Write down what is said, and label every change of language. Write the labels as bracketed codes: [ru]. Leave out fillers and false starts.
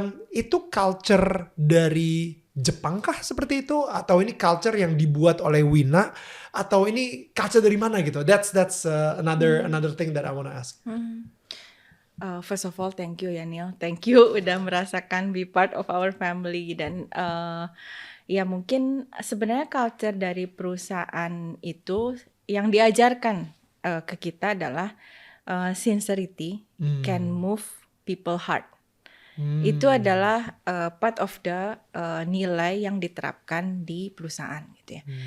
[id] Itu culture dari Jepang kah seperti itu, atau ini culture yang dibuat oleh Wina, atau ini culture dari mana gitu? [en] That's another thing that I wanna ask. First of all, thank you ya Neil. Thank you [id] udah merasakan [en] be part of our family. [id] Dan ya mungkin sebenarnya culture dari perusahaan itu yang diajarkan ke kita adalah [en] sincerity can move people heart. [id] Itu adalah [en] part of the [id] nilai yang diterapkan di perusahaan gitu ya.